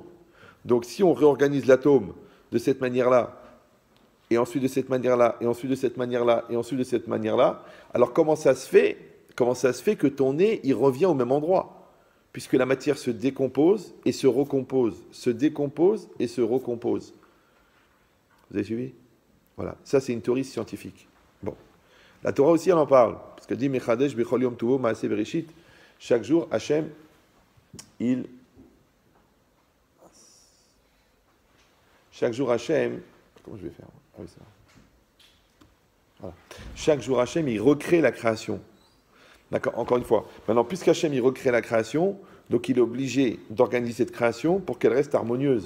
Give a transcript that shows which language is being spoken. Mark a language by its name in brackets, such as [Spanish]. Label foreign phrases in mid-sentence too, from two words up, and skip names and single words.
[French] Donc, si on réorganise l'atome de cette manière-là, et ensuite de cette manière-là, et ensuite de cette manière-là, et ensuite de cette manière-là, alors comment ça se fait que ton nez, il revient au même endroit? Puisque la matière se décompose et se recompose, se décompose et se recompose. Vous avez suivi? Voilà, ça c'est une théorie scientifique. Bon, la Torah aussi elle en parle, parce qu'elle dit [Hebrew] מחדש בכל יום טובו מעשה בראשית. [French] Chaque jour, Hachem, chaque jour Hachem, comment je vais faire? Ah oui, c'est ça. Voilà. Chaque jour Hachem, il recrée la création. D'accord, encore une fois. Maintenant, puisqu'Hachem, il recrée la création, donc il est obligé d'organiser cette création pour qu'elle reste harmonieuse.